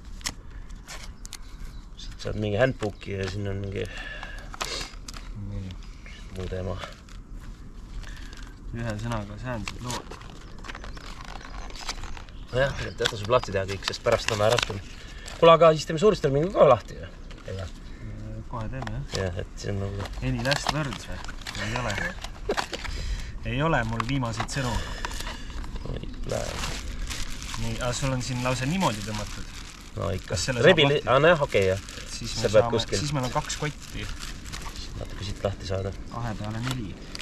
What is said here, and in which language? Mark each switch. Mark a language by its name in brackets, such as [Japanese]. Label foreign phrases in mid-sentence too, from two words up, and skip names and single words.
[Estonian] Siit saad mingi handbooki ja siin on mingi muu teema. Ühe sõnaga säänsed lood. Jah, et jäta sul lahti teha kõik, sest pärast on raskem. Kuule, aga siis teeme suurströmmingu ka lahti. Kohe teeme, jah? Jah, et see on nagu... [English] Any last words [Estonian] või? Ei ole. ei ole mul viimaseid sõnu. Nii, aga sul on siin lause niimoodi tõmmatud. No ikka. Kas selle saab lahti? Jah, okei, jah. Siis meil on 2 kotti. Natuke siit lahti saada. 2 peale 4.